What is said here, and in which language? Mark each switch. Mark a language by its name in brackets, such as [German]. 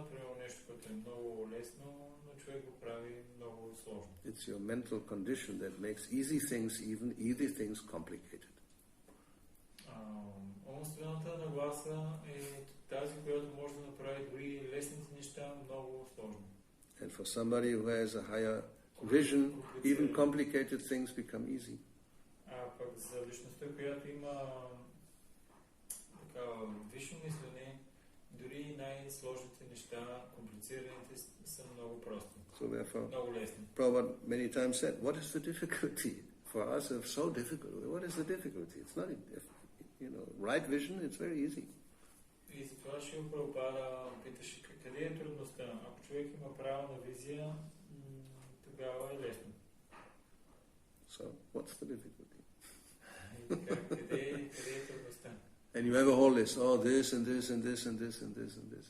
[Bulgarian] Примерно нещо, което е много лесно, но човек го прави много сложно. [English] It's your mental condition that makes easy things complicated. [Bulgarian] Умствената нагласа е тази, която може да направи дори лесните неща много сложни. [English] And for somebody who has a higher vision, even complicated things become easy. [Bulgarian] Пък за личността, която има такава висше мислене, дори най-сложните неща, комплицираните са много прости. [English] So therefore, [Bulgarian] много лесни. [English] Prabhupada many times said, what is the difficulty? For us it's so difficult. What is the difficulty? It's not, right vision, it's very easy. [Bulgarian] И затова Шрила Прабхупада питаше къде е трудността. Ако човек има правилна визия, тогава е лесно. [English] So, what's the difficulty? [Bulgarian] Къде е трудността? [English] And you have a whole list. Oh, this and this and this and this and this and this.